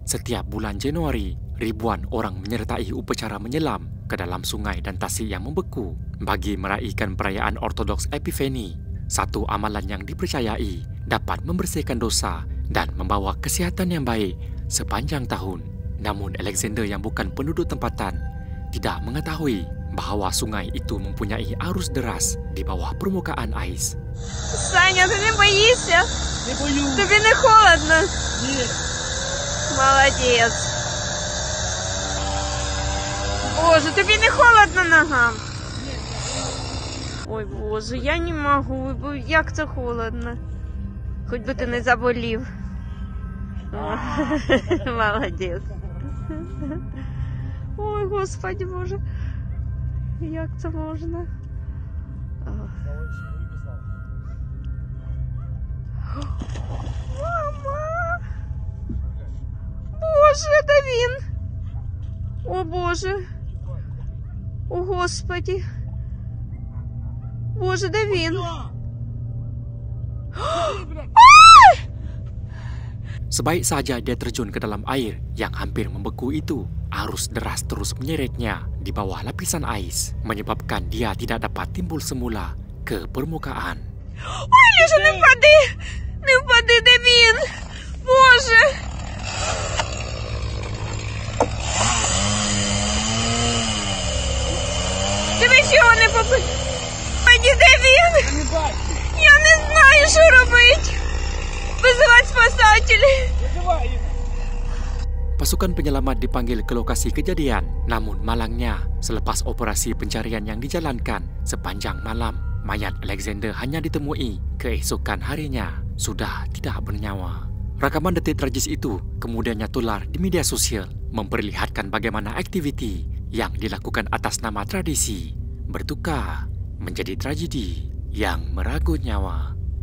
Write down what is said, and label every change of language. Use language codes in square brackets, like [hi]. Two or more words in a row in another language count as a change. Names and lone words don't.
[ms] Setiap bulan Januari, ribuan orang menyertai upacara menyelam ke dalam sungai dan tasik yang membeku bagi meraihkan perayaan Ortodoks Epifani, satu amalan yang dipercayai dapat membersihkan dosa dan membawa kesihatan yang baik sepanjang tahun. Namun Alexander yang bukan penduduk tempatan tidak mengetahui bahawa sungai itu mempunyai arus deras di bawah permukaan ais. [ru] Саня, ты не боишься? Не боюсь. [uk] Тобі не холодно? [ru] Нет. Молодец. [uk] Боже, тобі не холодно ногам? Ой, Боже, я не можу, бо як це холодно. Хоч би ти не заболів. Молодець. Ой, Господи Боже. Як це можна? Мама! Боже, це він! О, Боже! О, Господи! Боже, де він? [ms] Sebaik saja dia terjun ke dalam air yang hampir membeku itu, arus deras terus menyeretnya di bawah lapisan ais, menyebabkan dia tidak dapat timbul semula ke permukaan. [uk] Ой, Ліша, не впади! Не впади, де він? Боже! Дивись, його не попи... Де він? Не бачу. Я не знаю, що робити. Визивати спасателей. [ru] Вызывай их. [ms] Pasukan penyelamat dipanggil ke lokasi kejadian, namun malangnya, selepas operasi pencarian yang dijalankan sepanjang malam, mayat Alexander hanya ditemui keesokan harinya, sudah tidak bernyawa. Rakaman detik tragis itu kemudiannya tular di media sosial, memperlihatkan bagaimana aktiviti yang dilakukan atas nama tradisi bertukar menjadi tragedi yang meragut nyawa.